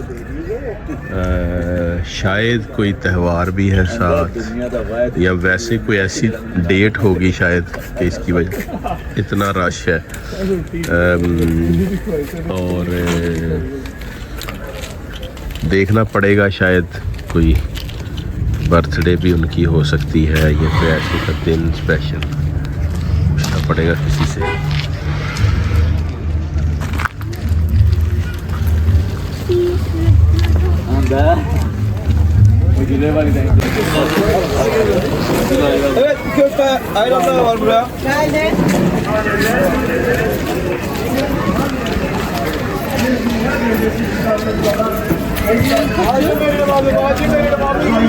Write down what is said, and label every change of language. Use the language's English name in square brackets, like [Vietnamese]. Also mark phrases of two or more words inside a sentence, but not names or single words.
[Hindi] शायद कोई त्यौहार भी है साथ, या वैसे कोई ऐसी डेट होगी शायद कि इसकी वजह इतना रश है। और देखना पड़ेगा, शायद कोई बर्थडे भी उनकी हो सकती है या कोई ऐसे का दिन स्पेशल, पूछना पड़ेगा किसी से। [Turkish] Evet, köfte ayranlar var buraya. Acı verelim abi, acı verelim abi.